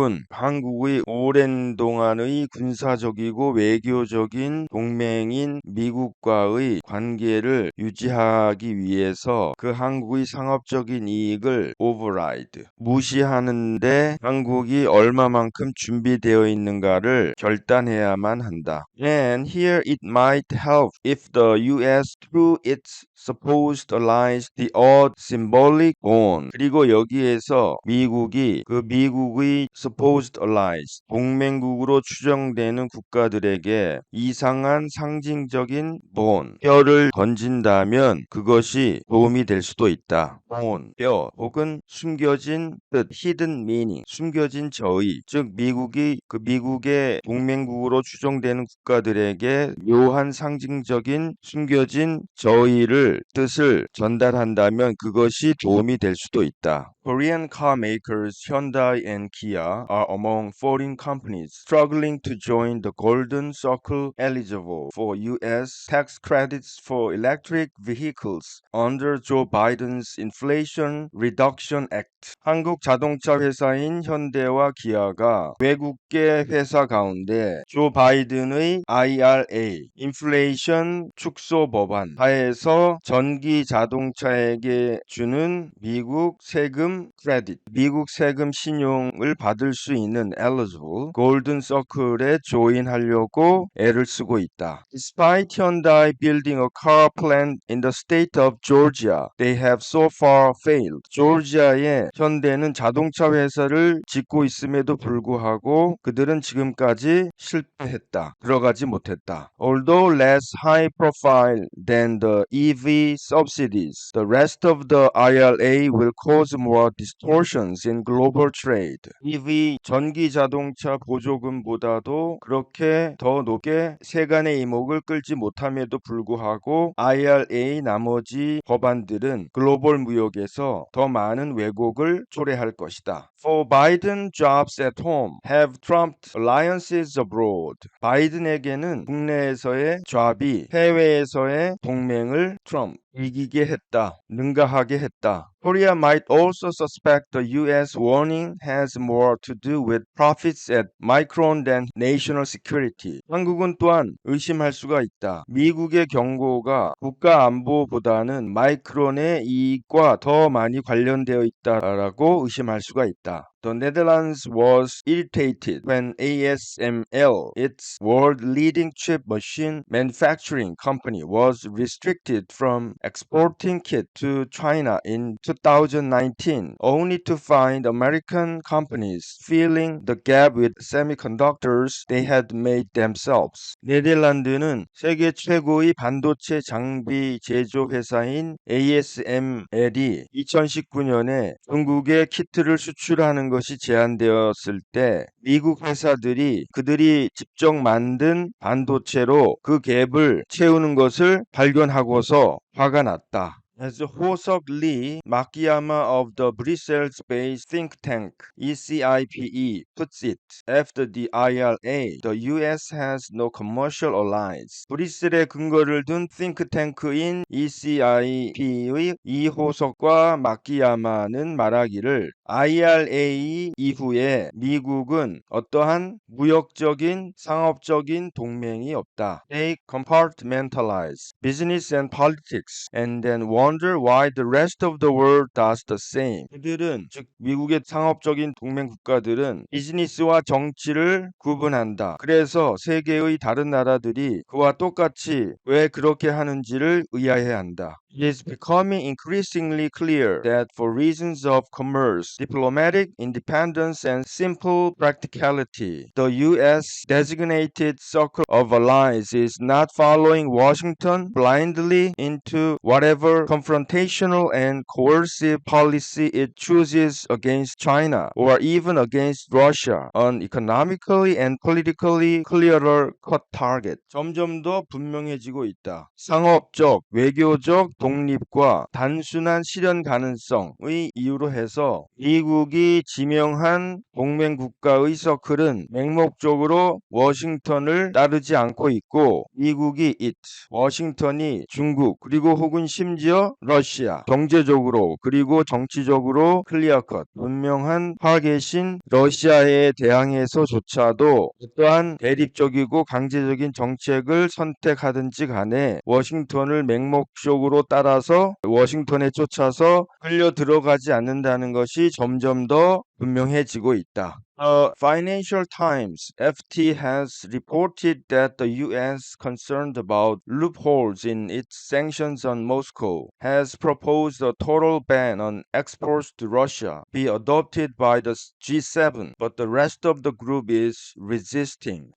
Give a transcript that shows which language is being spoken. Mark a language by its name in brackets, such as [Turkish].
[Korean] 한국의 오랜 동안의 군사적이고 외교적인 동맹인 미국과의 관계를 유지하기 위해서 그 한국의 상업적인 이익을 override, 무시하는데 한국이 얼마만큼 준비되어 있는가를 결단해야만 한다. [English] And here it might help if the US through its supposed allies the odd symbolic bond. [Korean] 그리고 여기에서 미국의 [English] supposed allies, [Korean] 동맹국으로 추정되는 국가들에게 이상한 상징적인 뼈를 던진다면 그것이 도움이 될 수도 있다. 뼈 혹은 숨겨진 뜻, [English] hidden meaning, [Korean] 숨겨진 저의, 즉 미국의 동맹국으로 추정되는 국가들에게 묘한 상징적인 숨겨진 저의를 뜻을 전달한다면 그것이 도움이 될 수도 있다. [English] Korean car makers Hyundai and Kia are among foreign companies struggling to join the Golden Circle eligible for U.S. tax credits for electric vehicles under Joe Biden's Inflation Reduction Act. [Korean] 한국 자동차 회사인 현대와 기아가 외국계 회사 가운데 조 바이든의 IRA, 인플레이션 축소 법안 하에서 전기 자동차에게 주는 미국 세금 크레딧, 미국 세금 신용을 받을 수 있는 eligible 골든 서클에 조인하려고 애를 쓰고 있다. [English] Despite Hyundai building a car plant in the state of Georgia, they have so far failed. [Korean] 조지아의 현대는 자동차 회사를 짓고 있음에도 불구하고 그들은 지금까지 실패했다. 들어가지 못했다. [English] Although less high profile than the EV subsidies, the rest of the IRA will cause more distortions in global trade. [Korean] EV 전기 자동차 보조금보다도 그렇게 더 높게 세간의 이목을 끌지 못함에도 불구하고 IRA 나머지 법안들은 글로벌 무역에서 더 많은 왜곡을 초래할 것이다. [English] For Biden, jobs at home have trumped alliances abroad. [Korean] 바이든에게는 국내에서의 잡이 해외에서의 동맹을 이기게 했다. 능가하게 했다. [English] Korea might also suspect the U.S. warning has more to do with profits at Micron than national security. [Korean] 한국은 또한 의심할 수가 있다. 미국의 경고가 국가 안보보다는 마이크론의 이익과 더 많이 관련되어 있다라고 의심할 수가 있다. [English] The Netherlands was irritated when ASML, its world-leading chip machine manufacturing company, was restricted from exporting kit to China in 2019, only to find American companies filling the gap with semiconductors they had made themselves. [Korean] 네덜란드는 세계 최고의 반도체 장비 제조 회사인 ASML이 2019년에 중국에 키트를 수출하는 것이 제한되었을 때 미국 회사들이 그들이 직접 만든 반도체로 그 갭을 채우는 것을 발견하고서 화가 났다. [English] As Ho-Seok Lee Makiyama of the Brussels-based think tank ECIPE puts it, after the IRA, the U.S. has no commercial allies. [Korean] 브뤼셀에 근거를 둔 싱크탱크인 ECIP의 이호석과 마키야마는 말하기를 IRA 이후에 미국은 어떠한 무역적인 상업적인 동맹이 없다. [English] They compartmentalize business and politics and then wonder why the rest of the world does the same. [Korean] 그들은 즉 미국의 상업적인 동맹 국가들은 비즈니스와 정치를 구분한다. 그래서 세계의 다른 나라들이 그와 똑같이 왜 그렇게 하는지를 의아해한다. [English] It is becoming increasingly clear that for reasons of commerce, diplomatic independence, and simple practicality, the U.S. designated circle of allies is not following Washington blindly into whatever confrontational and coercive policy it chooses against China or even against Russia, an economically and politically clearer cut target. [Korean] 점점 더 분명해지고 있다. 상업적, 외교적 독립과 단순한 실현 가능성의 이유로 해서 미국이 지명한 동맹 국가의 서클은 맹목적으로 워싱턴을 따르지 않고 있고 미국이 워싱턴이 중국 그리고 혹은 심지어 러시아 경제적으로 그리고 정치적으로 클리어컷 분명한 타겟인 러시아에 대항해서조차도 어떠한 대립적이고 강제적인 정책을 선택하든지 간에 워싱턴을 맹목적으로 따라서 워싱턴에 쫓아서 끌려 들어가지 않는다는 것이 점점 더 분명해지고 있다. [English] Financial Times (FT) has reported that the U.S., concerned about loopholes in its sanctions on Moscow, has proposed a total ban on exports to Russia be adopted by the G7, but the rest of the group is resisting.